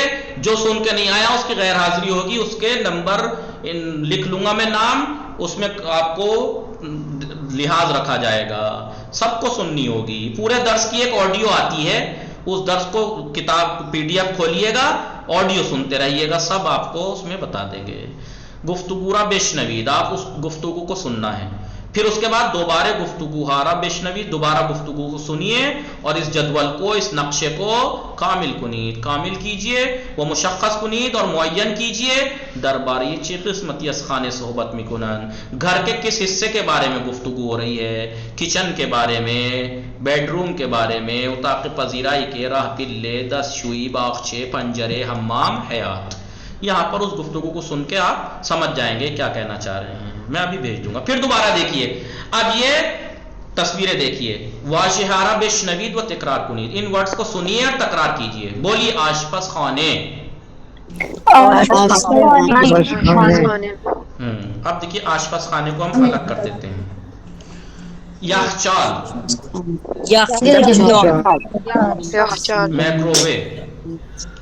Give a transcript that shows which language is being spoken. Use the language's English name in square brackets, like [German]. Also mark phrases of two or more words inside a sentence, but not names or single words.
[Urdu] جو سن کے نہیں آیا اس کی غیر حاضری ہوگی، اس کے نمبر لکھ لوں گا میں نام، اس میں آپ کو لحاظ رکھا جائے گا. سب کو سننی ہوگی. پورے درس کی ایک آڈیو آتی ہے، اس درس کو کتاب PDF کھولیے گا، آڈیو سنتے رہیے گا، سب آپ کو اس میں بتا دیں گے. [Persian] گفتگو را بشنوید. [Urdu] آپ اس گفتگو کو سننا ہے. پھر اس کے بعد دوبارہ [Persian] گفتگو ہارا بشنوید. [Urdu] دوبارہ گفتگو کو سنیے اور اس جدول کو، اس نقشے کو کامل کیجئے. وہ [Persian] مشخص کنید [Urdu] اور معین کیجئے. [Persian] درباری چی قسمتی از خانے صحبت میکنن. [Urdu] گھر کے کس حصے کے بارے میں گفتگو ہو رہی ہے؟ کچن کے بارے میں، بیڈ روم کے بارے میں، [Persian] اتاق پذیرائی [Urdu] کے، [Persian] راہ پلے، دستشویی، باغچے، پنجرے، حمام، حیات. [Urdu] یہاں پر اس گفتگو کو سن کے آپ سمجھ جائیں گے کیا کہنا چاہ رہے ہیں. میں ابھی بھیج دوں گا. پھر دوبارہ دیکھیے. اب یہ تصویریں دیکھیے. [Persian] واجہارا بشنوید و تکرار کنید. [Urdu] ان ورڈز کو سنیے اور تکرار کیجیے. بولیے. آشپز خانے. اب دیکھیے آشپز خانے کو ہم الگ کر دیتے ہیں. [Persian] یخچال. میکروویو.